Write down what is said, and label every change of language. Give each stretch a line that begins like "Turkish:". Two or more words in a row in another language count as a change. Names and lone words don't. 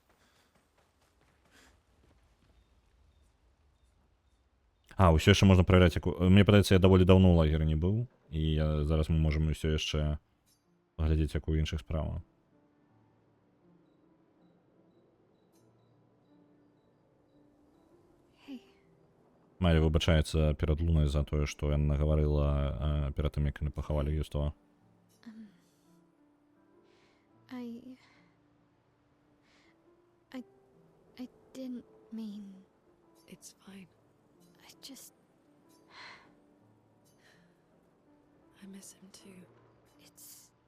Belarusian: Ўсё яшчэ можна праверяць, мне падаецца, я даволі даўно ў лагеры не быў, і зараз мы можам усё яшчэ паглядзець, як у іншых справах. Майя выбачаецца перад Лунай за тое, што яна нагаварыла перад тым, як яны пахавалі Гюстава.
English: I didn't mean... It's fine. I just... I miss him too. It's...